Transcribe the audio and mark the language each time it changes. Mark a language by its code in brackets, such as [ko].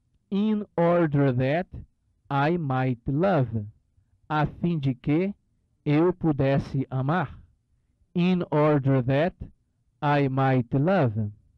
[en] In order that I might love. [pt] A fim de que eu pudesse amar. [en] In order that I might love.